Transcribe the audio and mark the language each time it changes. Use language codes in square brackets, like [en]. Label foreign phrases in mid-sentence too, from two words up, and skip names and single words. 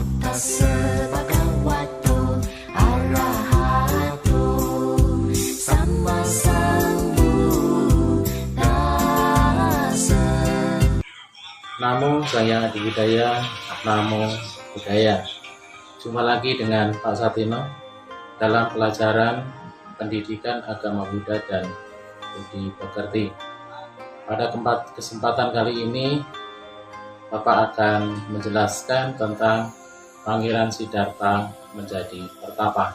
[pi] Tassa bhagavato arahato samma sambuddhassa. [id] Namo Saya Adi Hidayah, [pi] Namo Buddhaya. [id] Jumpa lagi dengan Pak Satino dalam pelajaran pendidikan agama Buddha dan budi pekerti. Pada kesempatan kali ini, Bapak akan menjelaskan tentang Pangeran Siddhartha menjadi pertapa.